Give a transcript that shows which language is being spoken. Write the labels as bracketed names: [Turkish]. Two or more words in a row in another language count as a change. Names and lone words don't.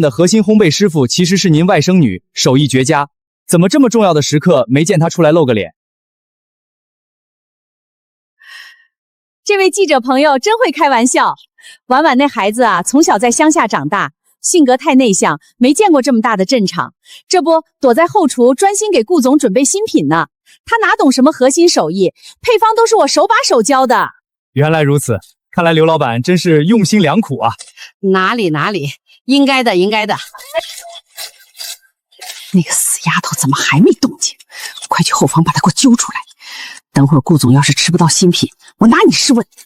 [Chinese] 的核心烘焙師傅其實是您外甥女，手藝絕佳，怎麼這麼重要的時刻沒見她出來露個臉？這位記者朋友真會開玩笑。婉婉那孩子啊，從小在鄉下長大，性格太內向，沒見過這麼大的陣場。這不，躲在後廚專心給顧總準備新品呢。他哪懂什麼核心手藝，配方都是我手把手教的。原來如此，看來劉老板真是用心良苦啊。哪裡，應該的，應該的。那個死丫頭怎麼還沒動靜？快去後房把她給我揪出來。等會兒顧總要是吃不到新品，我拿你試問。